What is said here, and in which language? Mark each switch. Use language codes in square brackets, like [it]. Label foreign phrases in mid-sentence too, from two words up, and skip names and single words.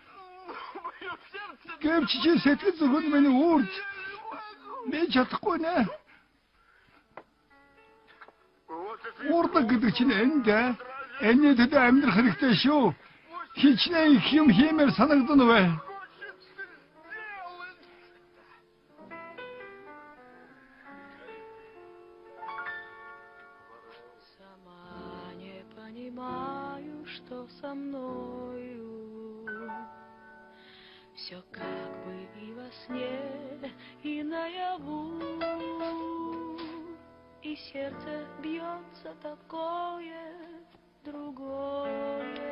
[mn] Гэвч чи сэтгэл зүрхэнд минь үрд би чадахгүй нэ. Урдаг гэдэг чинь энд энэний төдөө амьдрах хэрэгтэй шүү. Хичнээн их юм хиймээр санагдана вэ? [ru] Что со мною все как бы и во сне, и наяву, и сердце бьется такое другое.